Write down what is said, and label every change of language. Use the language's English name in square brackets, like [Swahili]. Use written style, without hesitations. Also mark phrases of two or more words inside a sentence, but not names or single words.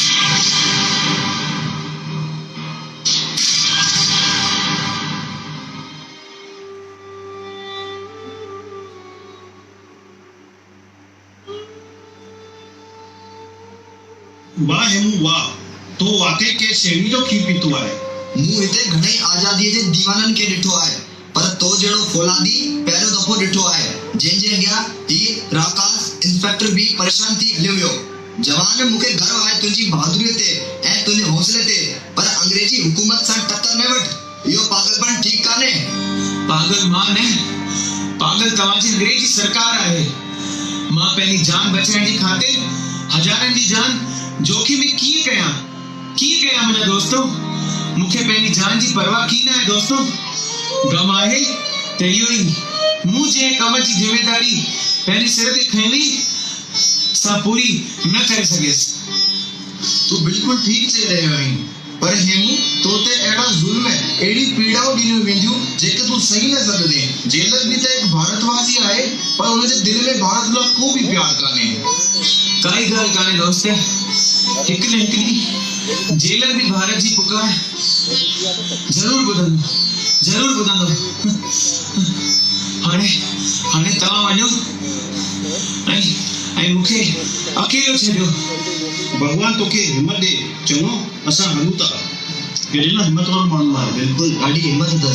[Sindhi] वाह हेमू वाह तो वाकई के शेणी जो खीर पीतो आहे मु हिते घणई आजादी जे दीवानन के ॾिठो आहे पर तो जहिड़ो फौलादी पहिरियों दफ़ो ॾिठो आहे जंहिंजे अॻियां ही राकास इंस्पेक्टर भी परेशान थी हलियो वियो जवान मूंखे गर्व आहे तुंहिंजी बहादुरी ते ऐं तुंहिंजे हौसले ते पर अंग्रेजी हुकूमत सां टक्कर में वठ इहो पागलपन ठीक कान्हे पागल मां ने पागल तव्हांजी अंग्रेजी सरकार आहे मां पंहिंजी जान बचाइण जी ख़ातिर हज़ारनि जी जान जोखिम में कीअं कयां मुंहिंजा दोस्तो मूंखे पंहिंजी जान जी परवाह की न आहे दोस्तो गम आहे त इहो ई मूं जंहिं कम जी ज़िमेदारी पंहिंजे सिर ते खईं सां पूरी न करे सघियसि तू बिल्कुल ठीक चई रहियो आहीं पर हेमू तोते अहिड़ा ज़ुल्म अहिड़ी पीड़ाऊं ॾिनियूं वेंदियूं जेके तू सही न सघंदे जेलर भी त हिकु भारतवासी आहे पर हुनजे दिल में भारत लाइ को बि प्यार कान्हे काई ॻाल्हि कान्हे दोस्त हिकु न हिकिड़ी जेलर भी भारत जी पुकार जरूर ॿुधंदो हाणे तव्हां वञो ऐं मूंखे अकेलो छॾियो भगवान तोखे हिम्मत दे चङो असां हलूं था केॾे न हिम्मत वारो माण्हू आहे बिल्कुल ॾाढी हिम्मत अथसि